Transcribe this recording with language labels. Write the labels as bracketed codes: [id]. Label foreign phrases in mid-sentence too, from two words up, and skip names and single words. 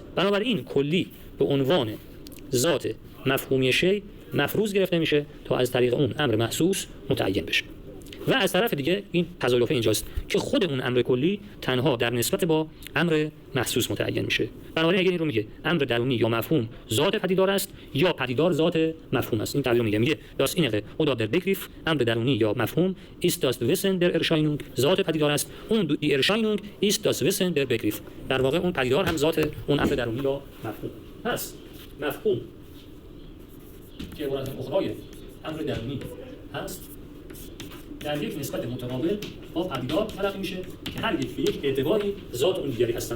[fa] بنابراین کلی به عنوان ذات مفهومی شیء مفروض گرفته میشه تا از طریق اون امر محسوس متعین بشه. و از طرف دیگه این تزایف اینجاست که خود اون امر کلی تنها در نسبت با امر محسوس متعین میشه. بنابراین اگه این رو میگه امر درونی یا مفهوم ذات پدیدار است یا پدیدار ذات مفهوم است، این تعبیر میگه [de] das innere oder der Begriff [fa] امر درونی یا مفهوم [de] ist das Wissen der Erscheinung [fa] ذات پدیدار است، اون [de] die Erscheinung ist das Wissen der Begriff. [fa] در واقع اون پدیدار هم ذات اون امر درونی یا مفهوم. پس مفهوم که عبارت اخرای امر درونی هست در یک نسبت متقابل با پدیدار تلقی میشه که هر یک به یک اعتباری ذات اون دیگری هستند.